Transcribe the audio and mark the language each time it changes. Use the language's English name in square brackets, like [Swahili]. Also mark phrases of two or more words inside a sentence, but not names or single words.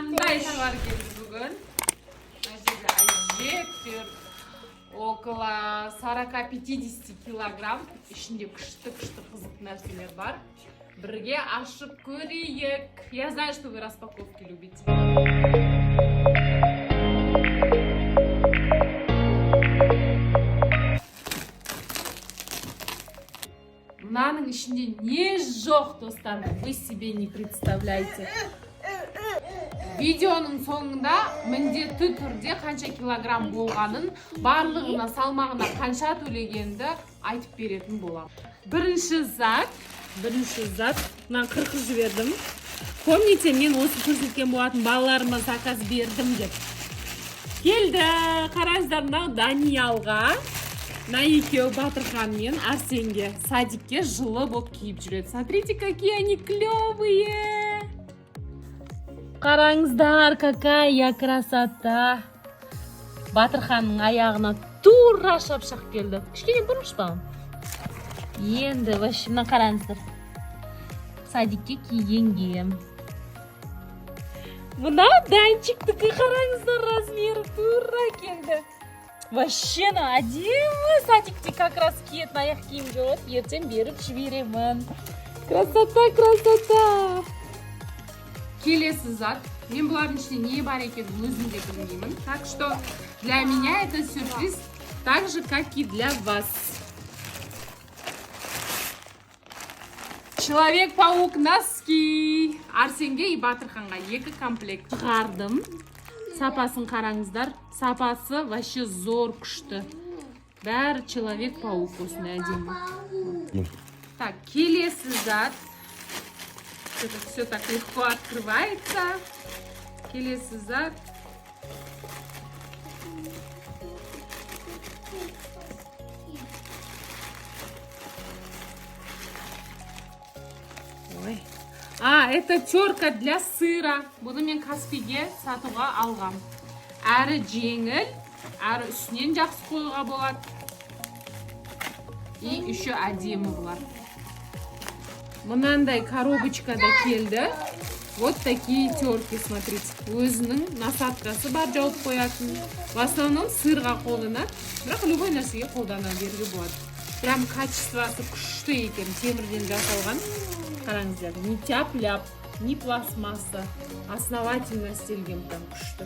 [Kazakh] товар келді бүгін. Әжептәуір [Russian] около 40-50 килограмм. [Kazakh] Ішінде күшті қызық нәрселер бар. Бірге ашып көрейік. [Russian] Я знаю, что вы распаковки любите. [Kazakh] Мынаның ішінде не жоқ, достар, [Russian] вы себе не представляете. [Kazakh] Видеоның соңында міндетті түрде қанша килограмм болғанын, барлығына салмағына қанша төлегенді айтып беретін болам. Бірінші зат, мына қырқып жібердім. Помните, мен осы көрсеткен болатын балаларыма заказ бердім деп. Келді, қараңыздар, мынау Даниялға, мына екеуі Батырхан мен Арсенге садикке жылы болып киіп жүреді. [Russian] Смотрите, какие они клевые! Қараңыздар, какая красота! [Kazakh] Батырханның аяғына тура шапшақ келді. Кішкене бұрыш балам. Енді, вообще, мына қараңыздар. Садикке киенгем. Мына Данчиктікі қараңыздар, размері тура келді. Вообще, әдемі садикте [Russian] как раз [Kazakh] киетін аяқ киім жоқ. Ертең беріп жіберемін. [Russian] Красота, красота! [Kazakh] Келесі зат. Мен бұлардың ішінде не бар екенін өзім де білмеймін. [Russian] Так что для меня это сюрприз, так же, как и для вас. Человек-паук носки. [Kazakh] Арсенге и Батырханға 2 комплект шығардым. Сапасын қараңыздар. Сапасы вообще зор күшті. Бәрі Человек-паук осындай әдемі. Так, келесі зат. [Russian] Это все так легко открывается. [Kazakh] Келесі зат. Ой. [Russian] Это терка для сыра. [Kazakh] Бұны мен Каспиге сатуға алғам. Әрі жеңіл, әрі үстінен жақсы қоюға болады. [Russian] И еще [Kazakh] әдемі бұлар. Мынандай коробочкада келді. [Russian] Вот такие терки, смотрите. [Kazakh] Өзінің насадкасы бар, жауып қоятын. [Russian] В основном [Kazakh] сырға қолданады, бірақ любой нәрсеге қолдана беруге болады. Прям качествосы күшті екен, темірден жасалған. Қараңыздар, [Russian] не тяп-ляп, не пластмасса. [Kazakh] Основательно істелген, прям күшті.